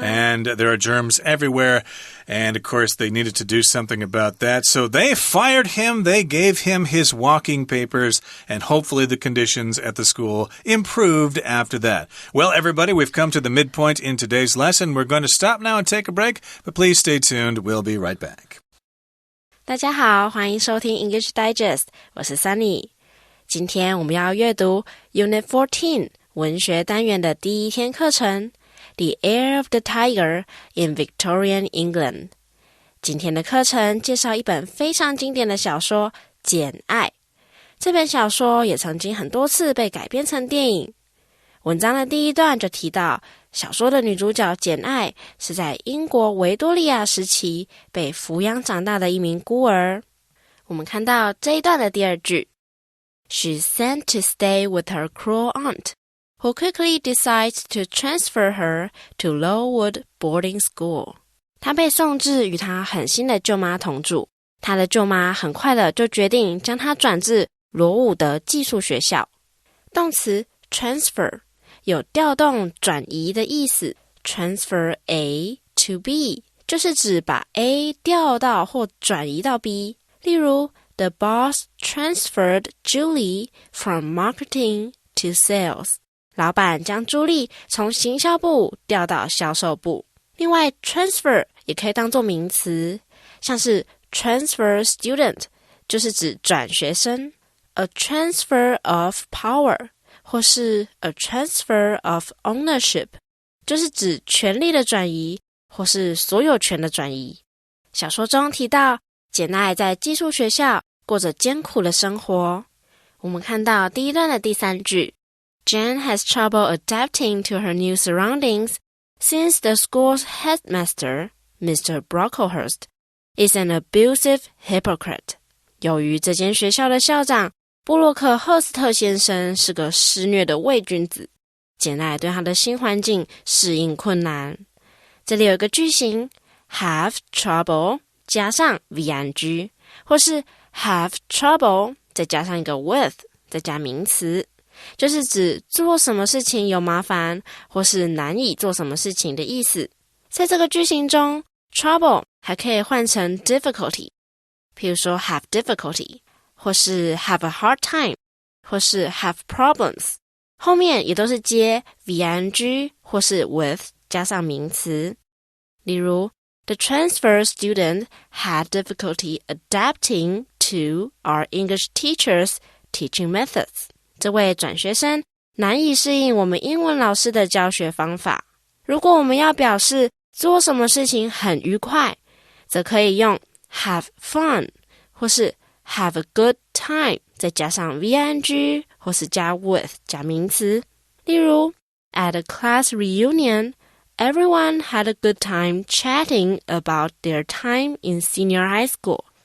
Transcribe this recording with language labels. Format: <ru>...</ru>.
<en>And there are germs everywhere. And, of course, they needed to do something about that. So they fired him. They gave him his walking papers. And hopefully the conditions at the school improved after that. Well, everybody, we've come to the midpoint in today's lesson. We're going to stop now and take a break. But please stay tuned. We'll be right back.</en> <zh>大家好，欢迎收听 English Digest， 我是 Sunny。今天我们要阅读 Unit 14 文学单元的第一天课程</zh> <en>The Heir of the Tiger in Victorian England。</en> <zh>今天的课程介绍一本非常经典的小说《简爱》。这本小说也曾经很多次被改编成电影。文章的第一段就提到，小说的女主角简爱是在英国维多利亚时期被抚养长大的一名孤儿。我们看到这一段的第二句</zh> <en>She's sent to stay with her cruel aunt, who quickly decides to transfer her to Lowood boarding school.</en> <zh>她被送至与她狠心的舅妈同住，她的舅妈很快的就决定将她转至罗伍德寄宿学校。动词 transfer有调动、转移的意思 ，</zh> <en>transfer A to B</en> <zh>就是指把 A 调到或转移到 B。例如</zh> <en>，The boss transferred Julie from marketing to sales。</en> <zh>老板将朱莉从行销部调到销售部。另外 ，transfer 也可以当作名词，像是</zh> <en>transfer student</en> <zh>就是指转学生 ，</zh> <en>a transfer of power。</en> <zh>或是</zh> <en>a transfer of ownership</en> <zh>就是指权力的转移或是所有权的转移。小说中提到简爱在寄宿学校过着艰苦的生活。我们看到第一段的第三句</zh> <en>Jane has trouble adapting to her new surroundings since the school's headmaster, Mr. Brocklehurst, is an abusive hypocrite.</en> <zh>由于这间学校的校长布洛克赫斯特先生是个施虐的伪君子，简爱对他的新环境适应困难。这里有一个句型</zh> <en>have trouble</en> <zh>加上 VNG 或是 have trouble 再加上一个 with 再加名词，就是指做什么事情有麻烦或是难以做什么事情的意思。在这个句型中 trouble 还可以换成 difficulty， 譬如说</zh> <en>have difficulty</en> <zh>或是</zh> <en>have a hard time</en> <zh>或是</zh> <en>have problems，</en> <zh>后面也都是接 VNG 或是 with 加上名词。例如</zh> <en>The transfer student had difficulty adapting to our English teacher's teaching methods.</en> <zh>这位转学生难以适应我们英文老师的教学方法。如果我们要表示做什么事情很愉快，则可以用</zh> <en>have fun</en> <zh>或是</zh> <en>have a good time</en> <zh>再加上 VNG 或是加 with 加名词。例如</zh> <en>At a class reunion, everyone had a good time chatting about their time in senior high school.</en>